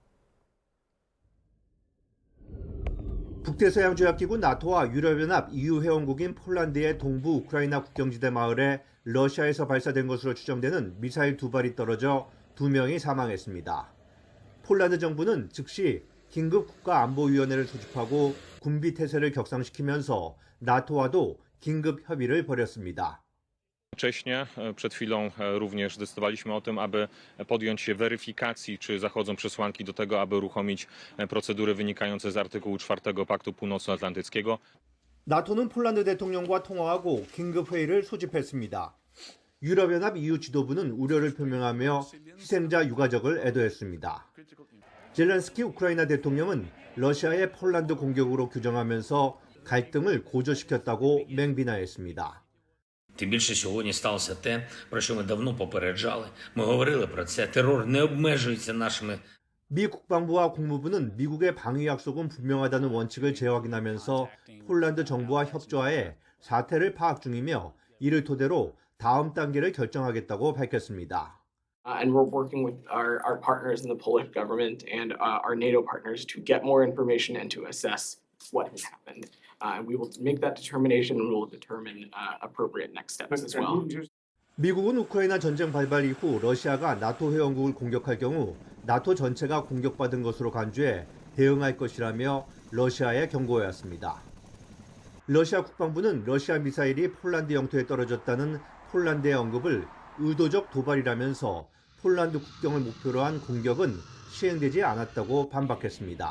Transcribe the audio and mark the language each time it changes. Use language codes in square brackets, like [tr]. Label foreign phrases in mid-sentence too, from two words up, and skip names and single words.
[ko] 북대서양조약기구 나토와 유럽연합 EU 회원국인 폴란드의 동부 우크라이나 국경지대 마을에 러시아에서 발사된 것으로 추정되는 미사일 2발이 떨어져 2명이 사망했습니다. 폴란드 정부는 즉시 긴급국가안보위원회를 소집하고 군비 태세를 격상시키면서 나토와도 긴급 협의를 벌였습니다. [pl] Wcześniej, przed chwilą również zdecydowaliśmy o tym, aby podjąć się weryfikacji, czy zachodzą przesłanki do tego, aby uruchomić procedury wynikające z artykułu 4 Paktu Północnoatlantyckiego. [ko] 나토는 폴란드 대통령과 통화하고 긴급회의를 소집했습니다. 유럽연합 EU 지도부는 우려를 표명하며 희생자 유가족을 애도했습니다. 젤렌스키 우크라이나 대통령은 러시아의 폴란드 공격으로 규정하면서 갈등을 고조시켰다고 맹비난했습니다. [uk] Тим більше сьогодні сталося те, про що ми давно попереджали. Ми говорили про це. Терор не обмежується нашими. [ko] 미 국방부와 국무부는 미국의 방위 약속은 분명하다는 원칙을 재확인하면서 폴란드 정부와 협조하에 사태를 파악 중이며 이를 토대로 다음 단계를 결정하겠다고 밝혔습니다. [en] And we're working with our partners in the Polish government and our NATO partners to get more information and to assess what has happened. And we will make that determination and we will determine appropriate next steps as well. [ko] 미국은 우크라이나 전쟁 발발 이후 러시아가 나토 회원국을 공격할 경우 나토 전체가 공격받은 것으로 간주해 대응할 것이라며 러시아에 경고해왔습니다. 러시아 국방부는 러시아 미사일이 폴란드 영토에 떨어졌다는 폴란드의 언급을 의도적 도발이라면서 폴란드 국경을 목표로 한 공격은 시행되지 않았다고 반박했습니다.